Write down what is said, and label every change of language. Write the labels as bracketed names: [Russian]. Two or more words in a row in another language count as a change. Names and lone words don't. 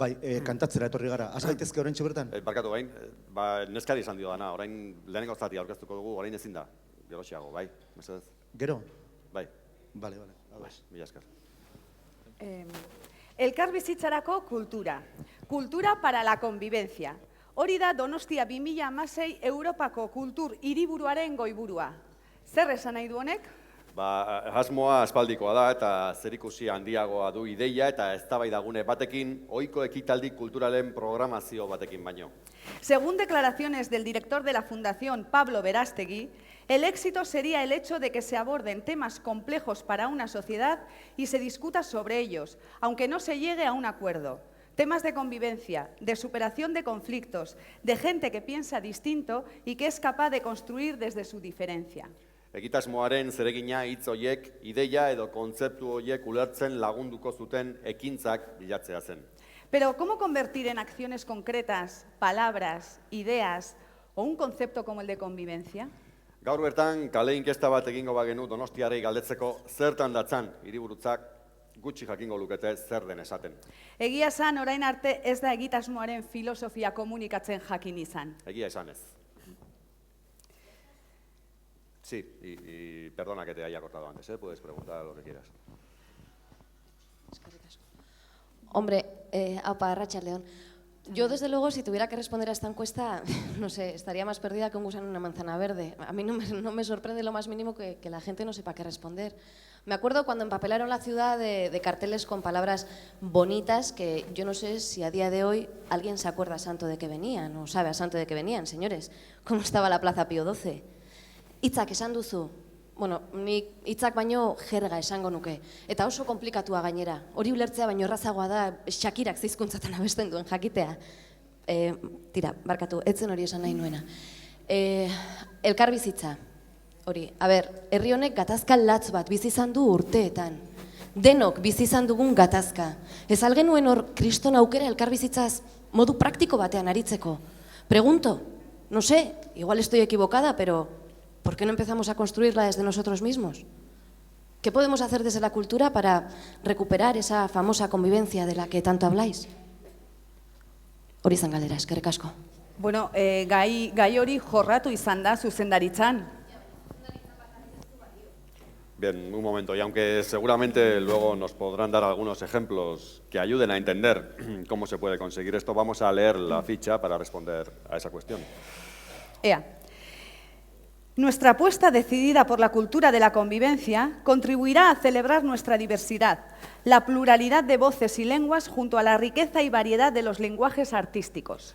[Basque] Bai, kantatzera etorri gara. Az gaitezke oraintxe bertan? Barkatu gain, neskari esan dio dana, orain lehenengo zatia aurkeztuko dugu, orain ezin da, gerosiago, bai? Mesedez? Gero? Bai. Bale. Mila esker. Elkarbizitzarako kultura. [Spanish] Kultura para la convivencia. [Basque] Hori da Donostia 2016 Europako kultur hiriburuaren goiburua. Zer esan nahi du honek? Asmoa aspaldikoa da eta zerikusi handiagoa du ideia eta eztabaidagune batekin, ohiko ekitaldi kulturalen programazio batekin baino. [Spanish] Según declaraciones del director de la Fundación, Pablo Berastegui, el éxito sería el hecho de que se aborden temas complejos para una sociedad y se discuta sobre ellos, aunque no se llegue a un acuerdo. Temas de convivencia, de superación de conflictos, de gente que piensa distinto y que es capaz de construir desde su diferencia. [Basque] Egitasmoaren zeregina hitz horiek, ideia edo kontzeptu horiek ulertzen lagunduko zuten ekintzak bilatzea zen. [Spanish] Pero, ¿cómo convertir en acciones concretas, palabras, ideas o un concepto como el de convivencia? [Basque] Gaur bertan, kale inkesta bat egingo bagenu Donostiarei galdetzeko zertan datzan hiriburutzak gutxi jakingo lukete zer den esaten. Egia esan, orain arte ez da egitasmoaren filosofia komunikatzen jakin izan. Egia esan ez. [Spanish] Sí, y perdona que te haya cortado antes, puedes preguntar lo que quieras. [Basque] Hombre, aupa, arratsaldeon. [Spanish] Yo, desde luego, si tuviera que responder a esta encuesta, no sé, estaría más perdida que un gusano en una manzana verde. A mí no me sorprende lo más mínimo que la gente no sepa qué responder. Me acuerdo cuando empapelaron la ciudad de carteles con palabras bonitas que yo no sé si a día de hoy alguien se acuerda a santo de que venían o sabe a santo de que venían, señores. ¿Cómo estaba la Plaza Pío XII? [Basque] Hitzak esan duzu. Bueno, nik hitzak baino jerga esango nuke. Eta oso komplikatua gainera. Hori ulertzea baino errazagoa da Shakirak zeizkuntzatan abesten duen jakitea. Tira, barkatu, etzen hori esan nahi nuena. Elkarbizitza. Hori, herri honek gatazka latz bat bizi izan du urteetan. denok bizi izan dugun gatazka. Ez al genuen hor kriston aukera elkarbizitzaz modu praktiko batean aritzeko. [Spanish] Pregunto, no sé, igual estoy equivocada, pero ¿por qué no empezamos a construirla desde nosotros mismos? ¿Qué podemos hacer desde la cultura para recuperar esa famosa convivencia de la que tanto habláis? [Basque] Hori izan galdera, eskerrik asko. Bueno, gai hori jorratu izan da zuzendaritzan. [Spanish] Bien, un momento, y aunque seguramente luego nos podrán dar algunos ejemplos que ayuden a entender cómo se puede conseguir esto, vamos a leer la ficha para responder a esa cuestión. [Basque] Ea. [Spanish] Nuestra apuesta decidida por la cultura de la convivencia contribuirá a celebrar nuestra diversidad, la pluralidad de voces y lenguas junto a la riqueza y variedad de los lenguajes artísticos.